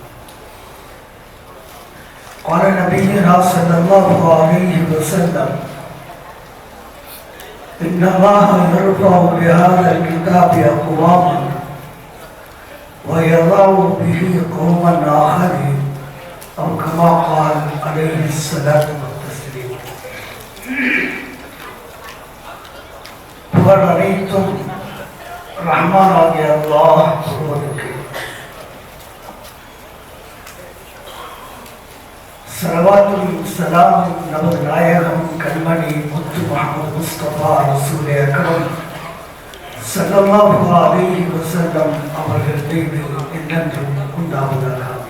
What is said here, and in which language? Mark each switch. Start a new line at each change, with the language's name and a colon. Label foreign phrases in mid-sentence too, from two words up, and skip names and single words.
Arabic: قال نبينا صلى الله عليه وسلم: إن الله يرفع بهذا الكتاب أقواما ويضع به قوما آخرين، أو كما قال عليه الصلاة والتسليم.
Tamil: புகழ் அனைத்தும் ரஹ்மானாகிய அல்லாஹ் ஒருவனுக்கு. சலவாத்தும் சலாமும் நமது நாயகம் கண்மணி முத்து முஹம்மது முஸ்தபா
Arabic: رسول أكرم صلى الله عليه وسلم
Tamil: அவர்கள் மீது என்றென்றும் உண்டாவதாக.